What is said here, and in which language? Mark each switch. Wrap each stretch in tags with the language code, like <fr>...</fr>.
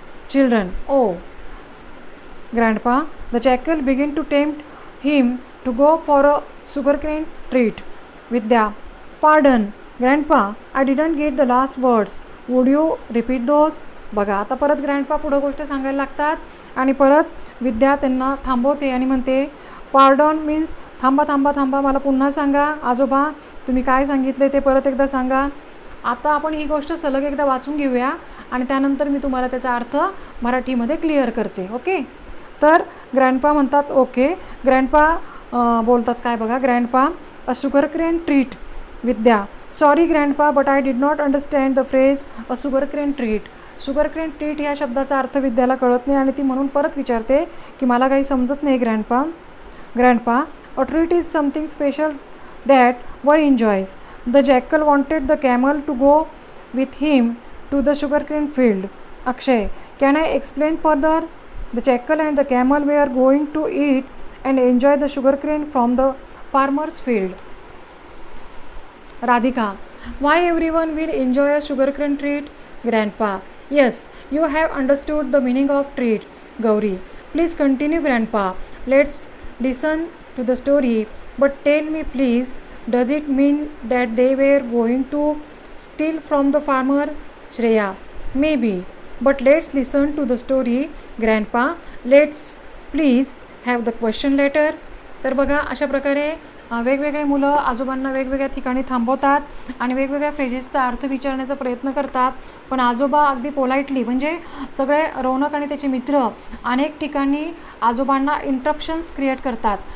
<en>Children, oh grandpa the jackal begin to tempt him to go for a sugarcane treat. Vidya, pardon grandpa, I didn't get the last words. Would you repeat those?</en> <mr>बघा आता परत grandpa पुढं गोष्ट सांगायला लागतात आणि परत विद्या त्यांना थांबवते आणि म्हणते, पार्डॉन मीन्स थांबा थांबा थांबा, मला पुन्हा सांगा आजोबा, तुम्ही काय सांगितले ते परत एकदा सांगा. आता आपण ही गोष्ट सलग एकदा वाचून घेऊया आणि त्यानंतर मी तुम्हाला त्याचा अर्थ मराठीमध्ये क्लिअर करते. ओके. तर ग्रँडपा म्हणतात ओके. ग्रँडपा बोलतात काय बघा, grandpa</mr> <en>A sugarcane treat. Vidya, sorry grandpa but I did not understand the phrase a sugarcane treat.</en> <mr>sugarcane treat ह्या शब्दाचा अर्थ विद्याला कळत नाही आणि ती म्हणून परत विचारते की मला काही समजत नाही grandpa.</mr> <en>Grandpa a treat is something special that one enjoys. The jackal wanted the camel to go with him to the sugarcane field. Akshay, can I explain further. The jackal and the camel were are going to eat and enjoy the sugarcane from the farmer's field. Radhika, why everyone will enjoy a sugarcane treat? Grandpa, yes, you have understood the meaning of treat. Gauri, please continue grandpa. Let's listen to the story, but tell me please, does it mean that they were going to steal from the farmer? Shreya, maybe, but let's listen to the story grandpa. Let's please have the question later.</en> <mr>तर बघा अशा प्रकारे वेगवेगळे मुलं आजोबांना वेगवेगळ्या ठिकाणी थांबवतात आणि वेगवेगळ्या फ्रेजेसचा अर्थ विचारण्याचा प्रयत्न करतात. पण आजोबा अगदी पोलाइटली, म्हणजे सगळे रौनक आणि त्याचे मित्र अनेक ठिकाणी आजोबांना इंटरप्शन्स क्रिएट करतात.</mr>